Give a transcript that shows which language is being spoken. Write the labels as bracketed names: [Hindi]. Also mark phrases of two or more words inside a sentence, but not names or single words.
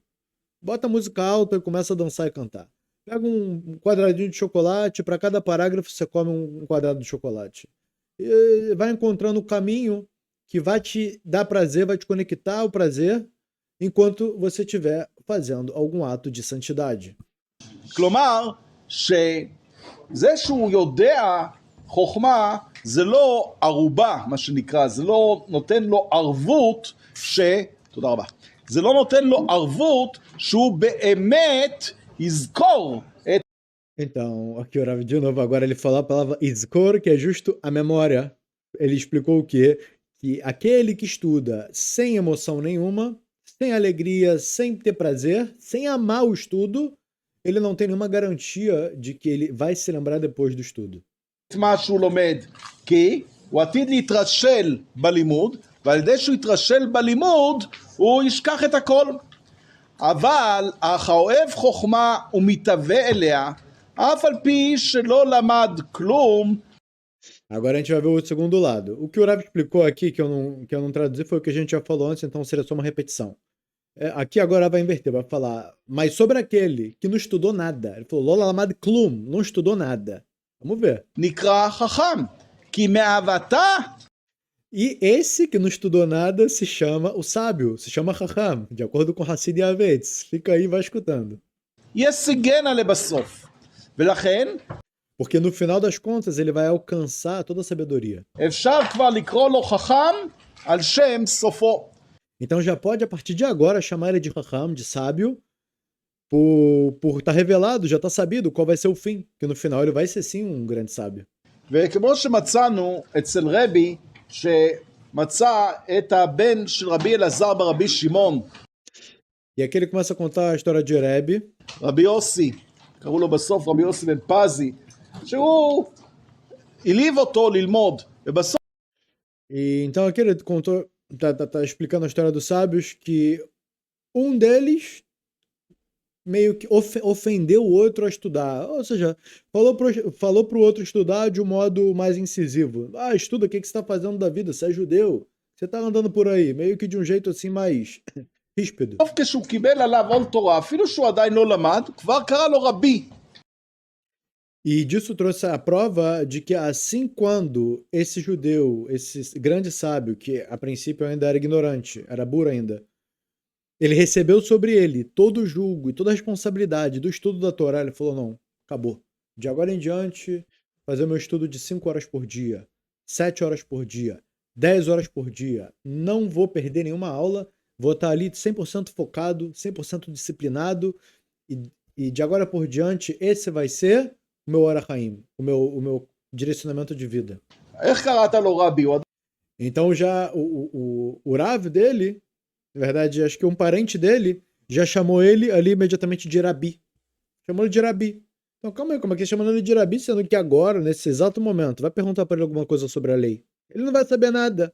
[Portuguese] Bota a música alta e começa a dançar e cantar. Pega um quadradinho de chocolate, para cada parágrafo você come um quadrado de chocolate. E vai encontrando o caminho que vai te dar prazer, vai te conectar ao prazer, enquanto você estiver fazendo algum ato de santidade. [Hebrew] כלומר, שזה שהוא יודע חוכמה, זה לא ערובה, מה שנקרא, זה לא נותן לו ערבות תודה רבה. זה לא נותן לו ערבות שהוא באמת יזכור את... [Portuguese] Então, aqui o Rav de novo, agora ele falou a palavra izkor, que é justo a memória. Ele explicou o quê? Que aquele que estuda sem emoção nenhuma, sem alegria, sem ter prazer, sem amar o estudo, ele não tem nenhuma garantia de que ele vai se lembrar depois do estudo. [Hebrew] מה שהוא לומד, כי הוא עתיד להתרשל בלימוד, ועל ידי שהוא יתרשל בלימוד, הוא ישכח את הכל. אבל האוהב חוכמה ומתהווה אליה, אף על פי שלא למד כלום, [Portuguese] Agora a gente vai ver o segundo lado. O que o Rav explicou aqui, que eu não traduzi, foi o que a gente já falou antes, então seria só uma repetição. Aqui agora vai inverter, vai falar, mas sobre aquele que não estudou nada. Ele falou, [Hebrew] שלא למד כלום, [Portuguese] não estudou nada. Vamos ver. [Hebrew] נקרא חכם, כי מאהבתה [Portuguese] E esse que não estudou nada se chama o sábio, se chama Chacham, de acordo com Hassid Yavetz. Fica aí e vai escutando. [Hebrew] ישיגנה לבסוף. ולכן [Portuguese] Porque no final das contas ele vai alcançar toda a sabedoria. [Hebrew] אפשר כבר לקרוא לו חכם על שם סופו. [Portuguese] Então já pode, a partir de agora, chamar ele de Chacham, de sábio, por estar revelado, já está sabido qual vai ser o fim. Que no final ele vai ser sim um grande sábio. [Hebrew] וכמו שמצאנו אצל רבי, שמצא את הבן של רבי אלעזר ברבי שמעון, [Portuguese] E aqui ele começa a contar a história de Rebbe, [Hebrew] רבי יוסי, קראו לו בסוף רבי יוסי בן פזי, שהוא העליב אותו ללמוד, ובסוף [Portuguese] e então aqui ele contou, tá explicando a história dos sábios, que um deles meio que ofendeu o outro a estudar. Ou seja, falou pro outro estudar de um modo mais incisivo. Ah, estuda, o que você está fazendo da vida? Você é judeu? Você tá andando por aí? Meio que de um jeito assim mais ríspido. [Hebrew] כשהוא קיבל עליו עול תורה, אפילו שהוא עדיין לא למד, כבר קרא לו רבי. [Portuguese] E disso trouxe a prova de que assim quando esse judeu, esse grande sábio, que a princípio ainda era ignorante, era burro ainda, ele recebeu sobre ele todo o julgo e toda a responsabilidade do estudo da Torá. Ele falou, não, acabou. De agora em diante, fazer o meu estudo de 5 horas por dia, 7 horas por dia, 10 horas por dia. Não vou perder nenhuma aula, vou estar ali 100% focado, 100% disciplinado, e de agora por diante, esse vai ser o meu [Hebrew] אורח חיים, [Portuguese] o meu direcionamento de vida. [Hebrew] איך קראת לו רבי? [Portuguese] Então já o Rav dele, na verdade, acho que um parente dele já chamou ele ali imediatamente de Rabi. Chamou ele de Rabi. Então calma aí, como é que chamando ele de Rabi, sendo que agora, nesse exato momento, vai perguntar para ele alguma coisa sobre a lei. Ele não vai saber nada.